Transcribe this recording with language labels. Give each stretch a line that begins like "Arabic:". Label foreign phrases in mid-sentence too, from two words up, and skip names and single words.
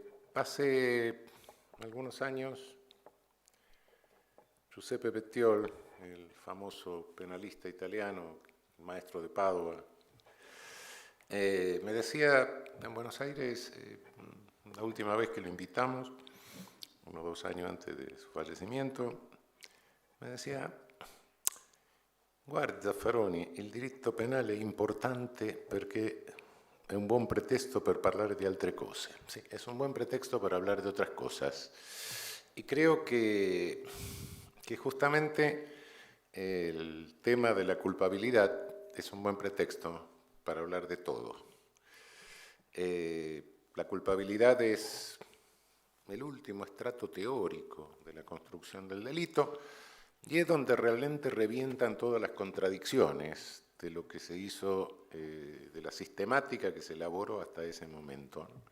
Spanish: Hace algunos años, Giuseppe Bettiol, el famoso penalista italiano, maestro de Padua, me decía en Buenos Aires, la última vez que lo invitamos, unos 2 años antes de su fallecimiento, me decía:
Italian: guarda Zaffaroni, il diritto penale è importante perché è un buon pretesto per parlare di altre cose.
Spanish: Sí, es un buen pretexto para hablar de otras cosas. Y creo que justamente el tema de la culpabilidad es un buen pretexto para hablar de todo. La culpabilidad es el último estrato teórico de la construcción del delito y es donde realmente revientan todas las contradicciones de lo que se hizo, de la sistemática que se elaboró hasta ese momento.